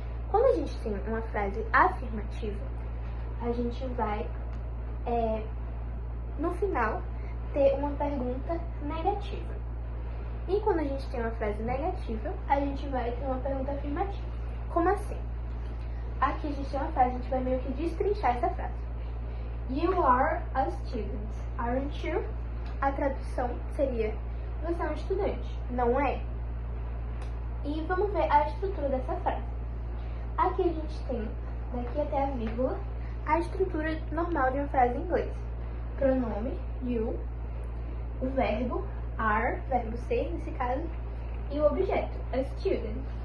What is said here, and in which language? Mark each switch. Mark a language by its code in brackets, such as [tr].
[pt] Quando a gente tem uma frase afirmativa, a gente vai, no final, ter uma pergunta negativa. E quando a gente tem uma frase negativa, a gente vai ter uma pergunta afirmativa. Como assim? Aqui a gente tem uma frase, a gente vai meio que destrinchar essa frase. [en] You are a student, aren't you? [pt] A tradução seria: você é um estudante, não é? E vamos ver a estrutura dessa frase. Aqui a gente tem, daqui até a vírgula, a estrutura normal de uma frase em inglês. Pronome, you, o verbo, are, verbo ser nesse caso, e o objeto, a student.